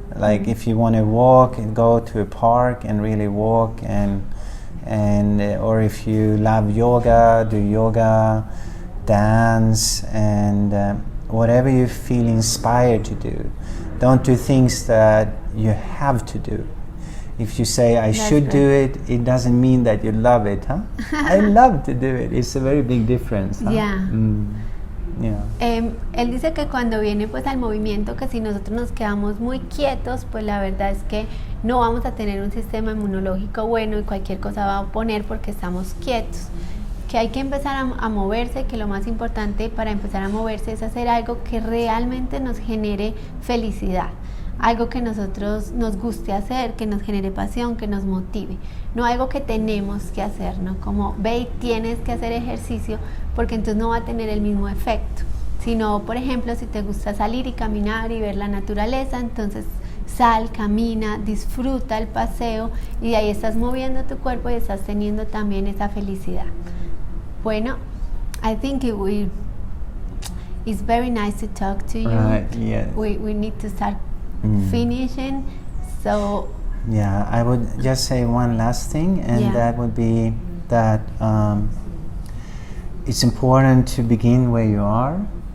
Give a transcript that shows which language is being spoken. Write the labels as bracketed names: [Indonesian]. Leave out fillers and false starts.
[English] Like if you want to walk, go to a park and really walk, and or if you love yoga, do yoga, dance, and whatever you feel inspired to do. Don't do things that you have to do. If you say, I should do it, it doesn't mean that you love it, huh? I love to do it. It's a very big difference. Huh? Yeah. Yeah. [Spanish] Él dice que cuando viene pues al movimiento, que si nosotros nos quedamos muy quietos, pues la verdad es que no vamos a tener un sistema inmunológico bueno y cualquier cosa va a oponer porque estamos quietos. Que hay que empezar a moverse, que lo más importante para empezar a moverse es hacer algo que realmente nos genere felicidad. Algo que nosotros nos guste hacer, que nos genere pasión, que nos motive. No algo que tenemos que hacer, ¿no? Como ve y tienes que hacer ejercicio, porque entonces no va a tener el mismo efecto. Sino, por ejemplo, si te gusta salir y caminar y ver la naturaleza, entonces sal, camina, disfruta el paseo y de ahí estás moviendo tu cuerpo y estás teniendo también esa felicidad. [English] Bueno, I think it's very nice to talk to you. Yes. We need to start finishing, so yeah, I would just say one last thing, and that would be that it's important to begin where you are.